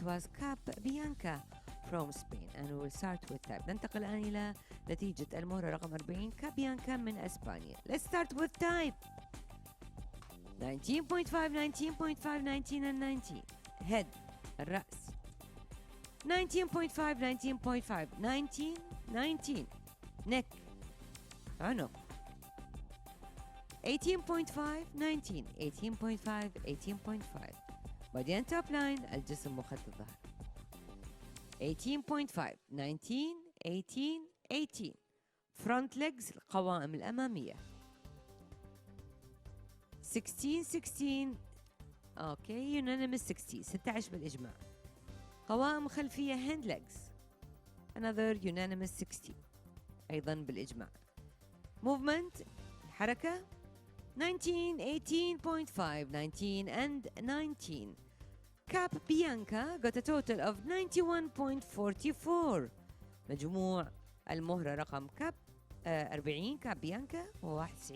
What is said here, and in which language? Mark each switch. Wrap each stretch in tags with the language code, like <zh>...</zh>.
<en>It was Cap Bianca from Spain and we will start with type.</en> <ar>ننتقل الآن إلى نتيجة المهرة رقم 40 كاب بيانكا من أسبانيا.</ar> <en>Let's start with type 19.5 19.5 19 and 19. head</en> <ar>الرأس</ar> <en>19.5 19.5 19 19. neck</en> <ar>عنق</ar> <en>18.5 19 18.5 18.5. body and top line</en> <ar>الجسم وخط الظهر</ar> <en>18.5 19 18 18. front legs</en> <ar>القوائم الأمامية</ar> <en>16 16.</en> <ar>اوكي</ar> <en>unanimous</en> <ar>16 بالإجماع. قوائم خلفية</ar> <en>hand legs another unanimous</en> <ar>60 أيضا بالإجماع.</ar> <en>movement</en> <ar>الحركة</ar> <en>19 18.5 19 and 19. Cap Bianca got a total of 91.44.</en> <ar>مجموع المهرة رقم كاب 40 كاب بيانكا هو 91.44.</ar>